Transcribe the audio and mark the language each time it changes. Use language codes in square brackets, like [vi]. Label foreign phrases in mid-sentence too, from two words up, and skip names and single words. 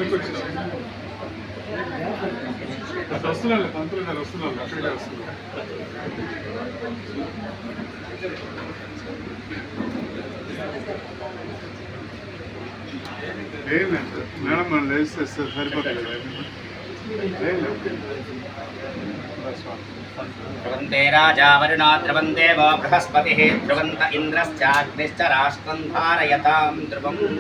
[te] వస్తున్నాను పంతులు గారు వస్తున్నాను అక్కడికే వస్తున్నాను మేడం మనం లేస్తే సరిపోతుంది [sa] ध्रुवन्ते राजा वरुणा ध्रुवन्ते वो बृहस्पतिः ध्रुवन्त इन्द्रश्चाग्निश्च राष्ट्रं धारयतां ध्रुवम्